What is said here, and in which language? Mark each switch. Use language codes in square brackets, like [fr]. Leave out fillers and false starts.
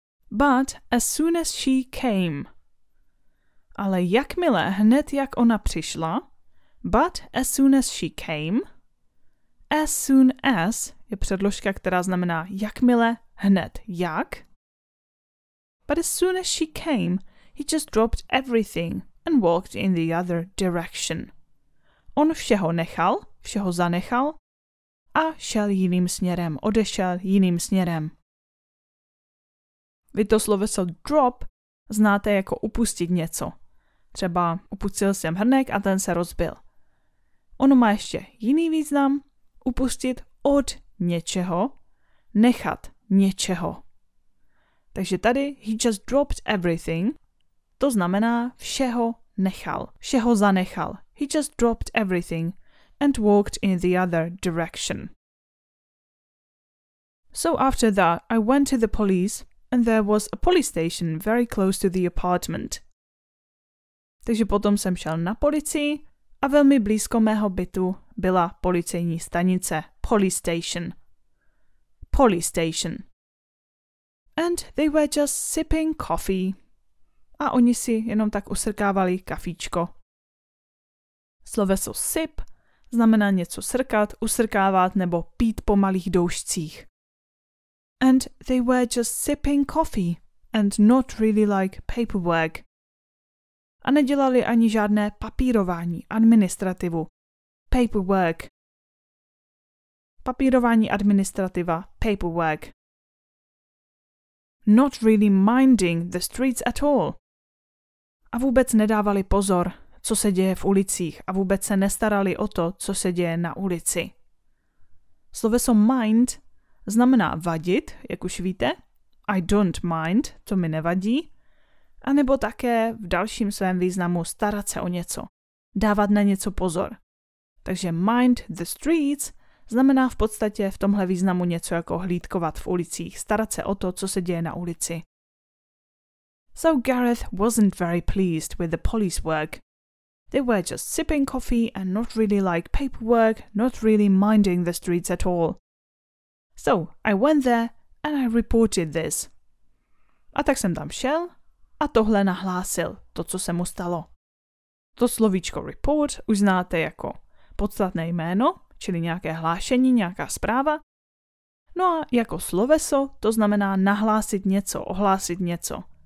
[en] But as soon as she came. [cs] Ale jakmile, hned jak ona přišla, [en] but as soon as she came, as soon as [cs] je předložka, která znamená jakmile, hned, jak. [en] But as soon as she came, he just dropped everything and walked in the other direction. [cs] On všeho nechal, všeho zanechal a šel jiným směrem, odešel jiným směrem. Vy to sloveso drop znáte jako upustit něco. Třeba upustil jsem hrnek a ten se rozbil. Ono má ještě jiný význam, upustit od něčeho, nechat něčeho. Takže tady [en] he just dropped everything, [cs] to znamená všeho nechal, všeho zanechal. [en] He just dropped everything and walked in the other direction. So after that, I went to the police and there was a police station very close to the apartment. [cs] Takže potom jsem šel na policii a velmi blízko mého bytu byla policejní stanice, police station. [en] Police station. And they were just sipping coffee. [cs] A oni si jenom tak usrkávali kafíčko. Sloveso sip znamená něco srkat, usrkávat nebo pít po malých doušcích. [en] And they were just sipping coffee and not really like paperwork. [cs] A nedělali ani žádné papírování, administrativu. Paperwork. Papírování, administrativa, paperwork. [en] Not really minding the streets at all. [cs] A vůbec nedávali pozor, co se děje v ulicích a vůbec se nestarali o to, co se děje na ulici. Sloveso mind znamená vadit, jak už víte. [en] I don't mind, [cs] to mi nevadí. A nebo také v dalším svém významu starat se o něco. Dávat na něco pozor. Takže mind the streets znamená v podstatě v tomhle významu něco jako hlídkovat v ulicích, starat se o to, co se děje na ulici. [en] So Gareth wasn't very pleased with the police work. They were just sipping coffee and not really like paperwork, not really minding the streets at all. So I went there and I reported this. [cs] A tak jsem tam šel a tohle nahlásil, to, co se mu stalo. To slovíčko report už znáte jako podstatné jméno, čili nějaké hlášení, nějaká zpráva. No a jako sloveso to znamená nahlásit něco, ohlásit něco.